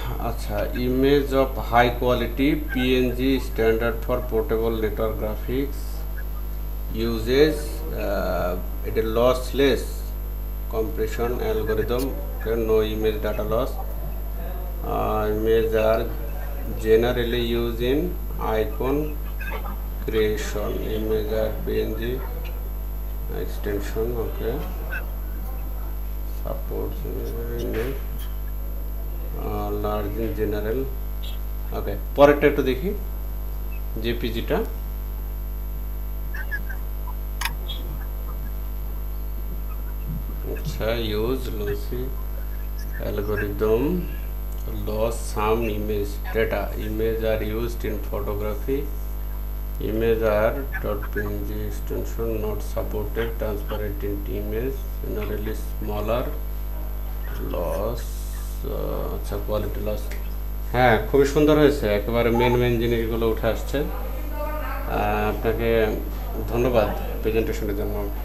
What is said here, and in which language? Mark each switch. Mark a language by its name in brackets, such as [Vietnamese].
[English] আচ্ছা, image of high quality PNG standard for portable network graphics uses it a lossless compression algorithm, okay, no image data loss. Images are generally used in icon creation. Image are png extension, okay, supports image large in general, okay. [Bangla] পরেরটা একটু দেখি জেপিজিটা। [English] আচ্ছা, use lossy algorithm loss some image data. Image are used in photography. Image are .png extension not supported. Transparent image generally smaller. [Bangla] Loss আচ্ছা, quality loss. হ্যাঁ, খুবই সুন্দর হয়েছে, একেবারে মেন জিনিসগুলো উঠে আসছে। আপনাকে ধন্যবাদ প্রেজেন্টেশনের জন্য।